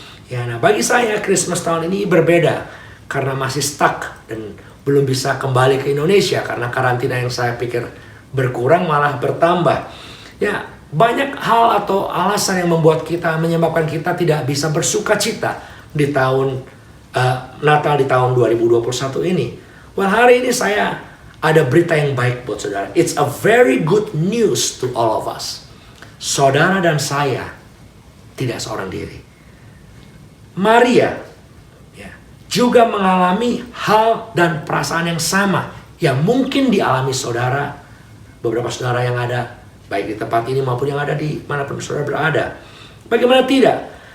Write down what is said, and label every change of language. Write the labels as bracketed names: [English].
[Indonesian] Ya, nah bagi saya Christmas tahun ini berbeda karena masih stuck dan belum bisa kembali ke Indonesia karena karantina yang saya pikir berkurang malah bertambah. Ya, banyak hal atau alasan yang menyebabkan kita tidak bisa bersuka cita di tahun Natal di tahun 2021 ini. Well, hari ini saya ada berita yang baik buat saudara. [English] It's a very good news to all of us. [Indonesian] Saudara dan saya tidak seorang diri. Maria juga mengalami hal dan perasaan yang sama yang mungkin dialami saudara, beberapa saudara yang ada baik di tempat ini maupun yang ada di manapun saudara berada. Bagaimana tidak?